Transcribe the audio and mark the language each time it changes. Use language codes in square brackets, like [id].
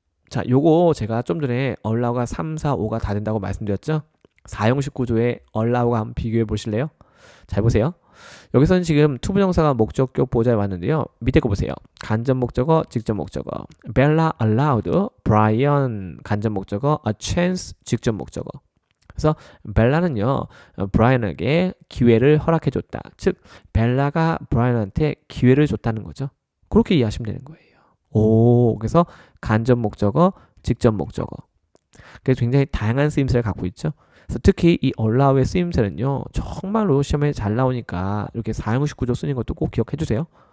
[ko] 자, 요거 제가 좀 전에 allow가 3, 4, 5가 다 된다고 말씀드렸죠. 4형식 구조의 allow가 한번 비교해 보실래요? 잘 보세요. 여기서는 지금 to 부정사가 목적격 보호자에 왔는데요. 밑에 거 보세요. 간접 목적어, 직접 목적어. [en] Bella allowed Brian [ko] 간접 목적어, [en] a chance [ko] 직접 목적어. 그래서 벨라는요, 브라이언에게 기회를 허락해줬다. 즉, 벨라가 브라이언한테 기회를 줬다는 거죠. 그렇게 이해하시면 되는 거예요. 오, 그래서 간접 목적어, 직접 목적어. 그래서 굉장히 다양한 쓰임새를 갖고 있죠. 그래서 특히 이 allow의 쓰임새는요, 정말로 시험에 잘 나오니까 이렇게 4형식 구조 쓰는 것도 꼭 기억해 주세요.